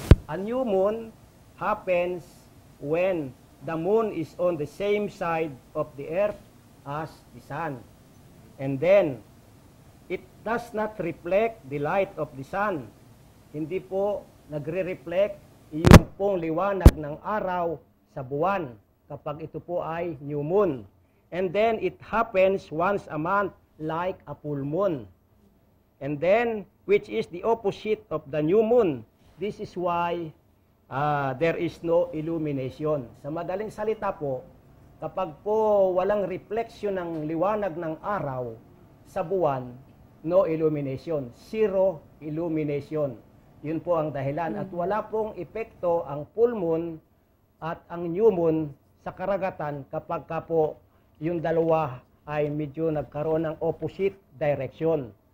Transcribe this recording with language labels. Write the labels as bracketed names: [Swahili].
[English] A new moon happens when the moon is on the same side of the earth as the sun. And then, it does not reflect the light of the sun. [Filipino] Hindi po nagre-reflect yung pong liwanag ng araw sa buwan kapag ito po ay new moon. [English] And then, it happens once a month like a full moon. And then, which is the opposite of the new moon. This is why there is no illumination. [Filipino] Sa madaling salita po, kapag po walang refleksyon ng liwanag ng araw sa buwan, [English] no illumination. Zero illumination. [Filipino] Yun po ang dahilan. At wala pong epekto ang full moon at ang new moon sa karagatan kapag ka po yung dalawa ay medyo nagkaroon ng opposite direction.